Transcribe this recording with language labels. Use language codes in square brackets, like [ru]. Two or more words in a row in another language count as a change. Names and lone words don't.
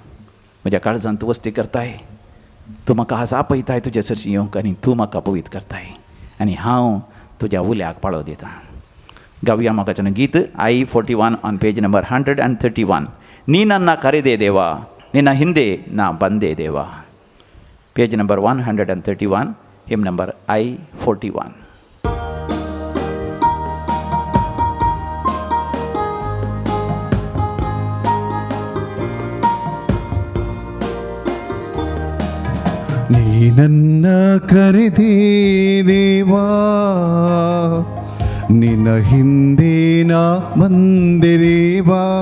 [kok] म्हज्या काळजांत तूं वस्ती करताय, तूं म्हाका आज आपयताय तुजे सरशी येवंक, आनी तूं म्हाका पवित्र करताय, आनी हांव तुज्या उल्याक पाळो दितां. गावया म्हाकाचें गीत I-41 [en] on page number [kok] 131. [kn] ನೀ ನನ್ನ ಕರೆದೆ ದೇವಾ, निನ್ನ ಹಿಂದೆ ನಾ ಬಂದೆ ದೇವಾ. [en] page number 131, hymn number I-41. [kn] ನೀ ನನ್ನ ಕರೆದೆ ದೇವಾ, ನಿನ್ನ ಹಿಂದೆ ನಾ ಬಂದೆ ದೇವಾ.